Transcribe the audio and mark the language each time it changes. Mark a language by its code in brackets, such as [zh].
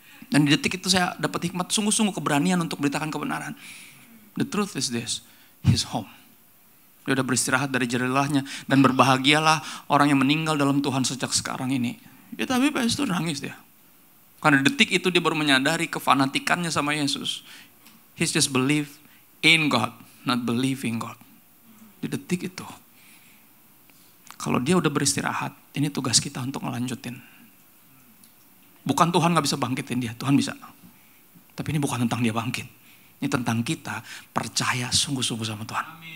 [id] Dan di detik itu saya dapat hikmat, sungguh-sungguh keberanian untuk beritakan kebenaran. [en] The truth is this, He's home. [id] Dia udah beristirahat dari jerih lelahnya. Dan berbahagialah orang yang meninggal dalam Tuhan sejak sekarang ini. Ya tapi pastor nangis dia. Karena detik itu dia baru menyadari kefanatikannya sama Yesus. [en] He's just believe in God, not believing God. [id] Di detik itu. Kalau dia udah beristirahat, ini tugas kita untuk ngelanjutin. Bukan Tuhan gak bisa bangkitin dia, Tuhan bisa. Tapi ini bukan tentang dia bangkit. Ini tentang kita percaya sungguh-sungguh sama Tuhan.